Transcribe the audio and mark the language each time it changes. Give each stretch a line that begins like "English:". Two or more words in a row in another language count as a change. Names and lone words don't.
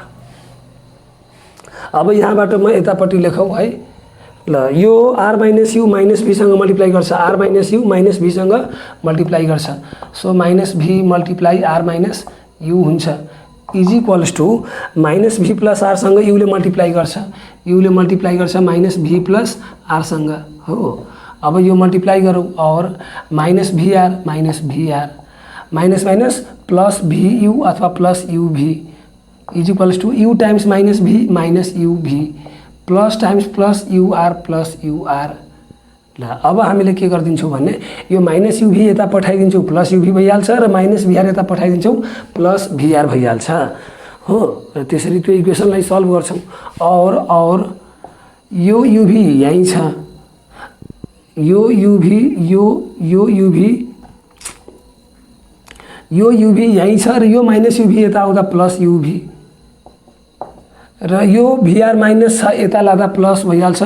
Nepali: अब यहाँबाट म यतापट्टि लेखौँ है ल यो r - u - v सँग मल्टिप्लाई गर्छ r - u - v सँग मल्टिप्लाई गर्छ सो -v मल्टिप्लाई r - u हुन्छ
English: is equals to
Nepali: -v + r सँग u ले मल्टिप्लाई गर्छ
English: -v + r
Nepali: सँग हो अब यो मल्टिप्लाई गरौँ और
English: -vr minus minus plus v u अथवा plus u v is equals to u times minus v minus u v plus times plus ur plus ur।
Nepali: ल अब हामीले के गरिदिन्छौँ भने यो
English: minus u v
Nepali: यता पठाइदिन्छौँ
English: plus u v
Nepali: भइहाल्छ र
English: minus vr
Nepali: यता पठाइदिन्छौँ
English: plus vr
Nepali: भइहाल्छ हो। र त्यसरी त्यो इक्वेसनलाई सल्भ गर्छौँ। और यो
English: u v
Nepali: यहीँ छ, यो
English: u v
Nepali: यहीँ छ र यो
English: minus u v
Nepali: यता आउँदा
English: plus u v
Nepali: र यो
English: vr minus
Nepali: छ यता लाँदा प्लस भइहाल्छ।